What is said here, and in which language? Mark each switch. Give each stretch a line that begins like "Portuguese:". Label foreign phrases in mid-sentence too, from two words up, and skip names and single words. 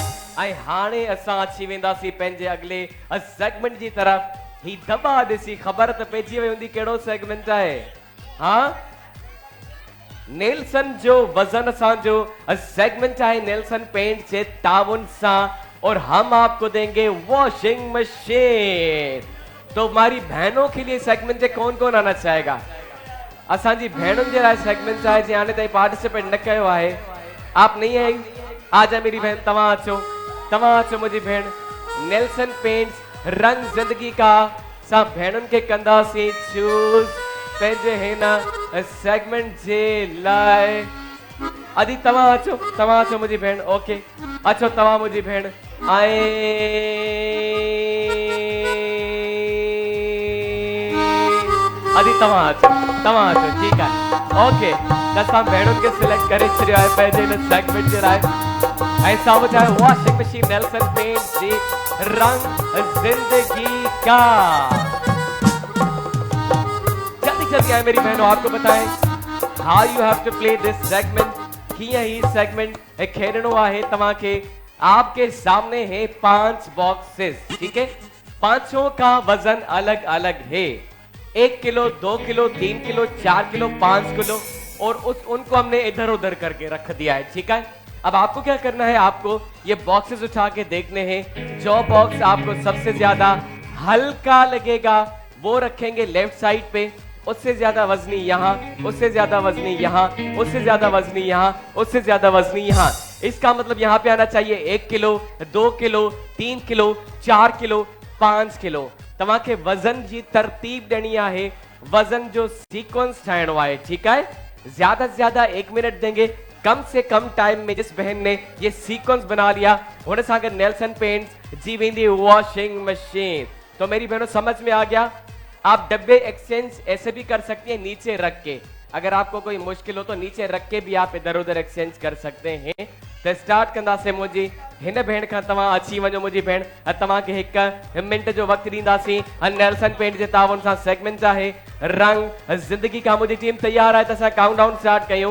Sindhi: ऐं हाणे असां अची वेंदासीं पंहिंजे अॻिले सेगमेंट जी तरफ़। ही दॿा ॾिसी ख़बर त पइजी वई हूंदी कहिड़ो सेगमेंट आहे। हाँ, नेल्सन जो वजन असांजो सेगमेंट आहे नेल्सन पेंट जे ताउन सां
Urdu: اور ہم آپ کو دیں گے
English: washing machine.
Urdu: تو ہماری بہنوں کے لیے سیگمنٹ ہے، کون کون آنا چاہے گا?
Sindhi: असांजी भेणुनि जे लाइ सेगमेंट आहे जे हाणे ताईं पार्टिसिपेट न कयो आहे।
Urdu: آپ نہیں آئی؟ آجا میری بہن,
Sindhi: तव्हां अचो मुंहिंजी भेण। नेल्सन पेंट्स रंग जिंदगी का सां भेणुनि खे कंदासीं चूज़ पंहिंजे हिन सेगमेंट जे लाइ अदी तव्हां अचो मुंहिंजी भेण ओके अचो तव्हां मुंहिंजी भेण अदी तव्हां अचो ठीकु आहे ओके त असां भेणुनि खे सिलेक्ट करे छॾियो आहे पंहिंजे हिन सेगमेंट जे लाइ ऐं साम्हूं आहे
English: washing machine
Sindhi: नेल्सन पेंट्स जी रंग जिंदगी का।
Urdu: جلدی آئے میری بہنوں آپ کو بتائیں
English: how you have to play this segment
Sindhi: किया ही सेगमेंट खेलनो आहे तवा
Urdu: کے آپ کے سامنے ہے 5 باکسز ٹھیک ہے پانچوں کا وزن الگ الگ ہے 1 کلو 2 کلو 3 کلو 4 کلو 5 کلو اور ان کو ہم نے ادھر ادھر کر کے رکھ دیا ہے ٹھیک ہے. اب آپ کو کیا کرنا ہے آپ کو یہ باکسز اٹھا کے دیکھنے ہیں جو باکس آپ کو سب سے زیادہ ہلکا لگے گا وہ رکھیں گے
English: left side
Urdu: پے اس سے زیادہ وزنی یہاں اس سے زیادہ وزنی یہاں اس سے زیادہ وزنی یہاں اس سے زیادہ وزنی یہاں اس کا مطلب یہاں پے آنا چاہیے 1 کلو 2 کلو 3 کلو 4 کلو 5 کلو
Sindhi: तव्हां खे वजन जी तरतीब ॾियणी आहे वजन जो सीक्वेंस ठाहिणो आहे
Urdu: ٹھیک ہے زیادہ سے زیادہ 1 منٹ دیں گے کم سے کم ٹائم میں جس بہن نے یہ سیکوئنس بنا لیا انہیں ساگر
Sindhi: नेल्सन पेंट्स जी वेंदी
English: washing machine.
Urdu: تو میری بہنوں سمجھ میں آ گیا آپ ڈبے ایکسچینج ایسے بھی کر سکتی ہیں نیچے رکھ کے اگر آپ کو کوئی مشکل ہو تو نیچے رکھ کے بھی آپ ادھر ادھر ایکسچینج کر سکتے ہیں.
Sindhi: तो स्टार्ट कंदासीं मुंहिंजी हिन भेण खां तव्हां अची वञो मुंहिंजी भेण तव्हांखे 1 मिंट जो वक़्तु ॾींदासीं नेल्सन पेंट जे तावन सां सेगमेंट आहे रंग जिंदगी का मुंहिंजी टीम तैयार आहे त असां काउंटडाउन स्टार्ट कयूं।